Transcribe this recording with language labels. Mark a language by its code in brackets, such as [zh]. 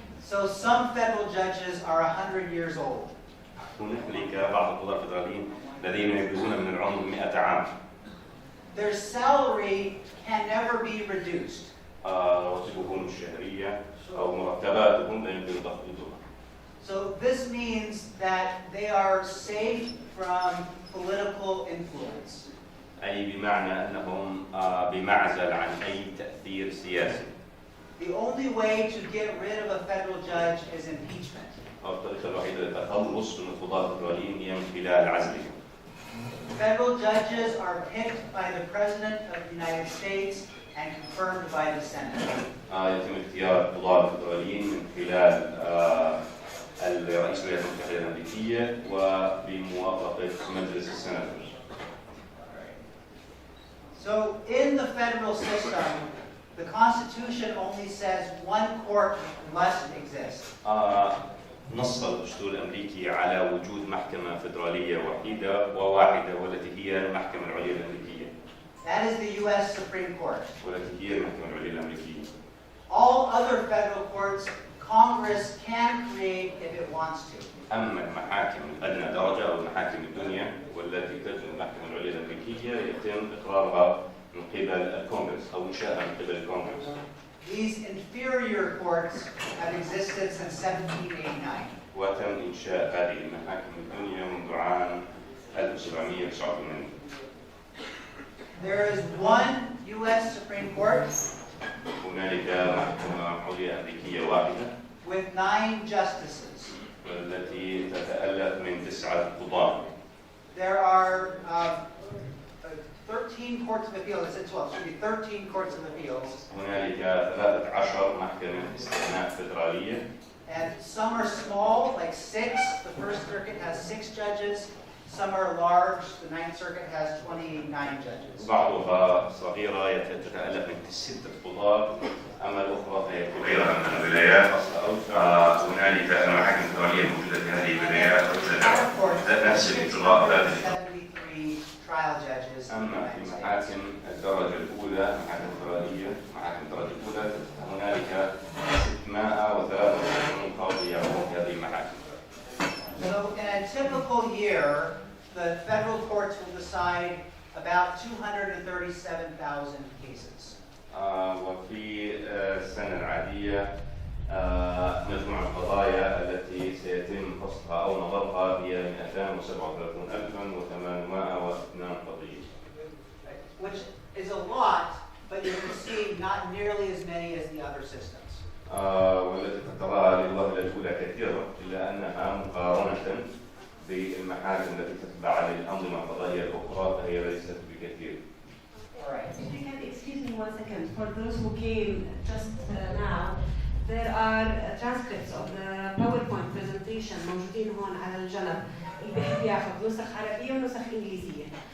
[en] So some federal judges are 100 years old. [ar] هناك بعض القضاة الفيدراليين الذين يبلغون من العمر 100 عام. [en] Their salary can never be reduced. [ar] رواتبهم الشهرية أو مرتباتهم لا يمكن تخفيضها. [en] So this means that they are safe from political influence. [ar] أي بمعنى أنهم بمعزل عن أي تأثير سياسي. [en] The only way to get rid of a federal judge is impeachment. [ar] الطريقة الوحيدة للتخلص من القضاة الفيدراليين هي من خلال عزلهم. [en] Federal judges are picked by the President of the United States and confirmed by the Senate. [ar] يتم اختيار القضاة الفيدراليين من خلال الرئيس الولايات المتحدة الأمريكية وبموافقة مجلس السناتور. [en] So in the federal system, the Constitution only says one court must exist. [ar] نص الدستور الأمريكي على وجود محكمة فيدرالية وواحدة والتي هي المحكمة العليا الأمريكية. [en] That is the U.S. Supreme Court. [ar] والتي هي المحكمة العليا الأمريكية. [en] All other federal courts, Congress can create if it wants to. [ar] أما المحاكم الأدنى درجة أو المحاكم الدنيا والتي تجري المحكمة العليا الأمريكية يتم إقرارها من قبل الكونغرس أو إنشائها من قبل الكونغرس. [en] These inferior courts have existed since 1789. [ar] وتم إنشاء هذه المحاكم الدنيا منذ عام 1789. [en] There is one U.S. Supreme Court [ar] هنالك محكمة عليا أمريكية واحدة [en] with 9 justices. [ar] والتي تتألف من 9 قضاة. [en] There are 13 courts of appeals. I said 12. It should be 13 courts of appeals. [ar] هنالك 13 محكمة استئناف فيدرالية. [en] And some are small, like 6. The First Circuit has 6 judges. Some are large. The Ninth Circuit has 29 judges. [ar] بعضها صغيرة تتألف من 6 قضاة، أما الأخرى فهي كبيرة من الولايات. هنالك المحاكم الفيدرالية الموجودة في هذه الولايات ذات نفس الإجراء ذات. [en] 73 trial judges. [ar] أما في محاكم الدرجة الأولى، محاكم فيدرالية، محاكم الدرجة الأولى هنالك 683 قاضي يعملون في هذه المحاكم. [en] So in a typical year, the federal courts will decide about 237,000 cases. [ar] وفي السنة العادية مجموع القضايا التي سيتم فصلها أو نظرها هي 237,802 قضية. [en] Which is a lot, but you can see not nearly as many as the other systems. [ar] والتي تراها للوهلة الأولى كثيرة، إلا أنها مقارنة بالمحاكم التي تتبع للأنظمة القضائية الأخرى فهي ليست بكثير. [en] If you can excuse me 1 second, for those who came just now, there are transcripts of the PowerPoint presentation [ar] موجودين هون على الجنب. اللي بيحب ياخذ نسخ عربية ونسخ إنجليزية.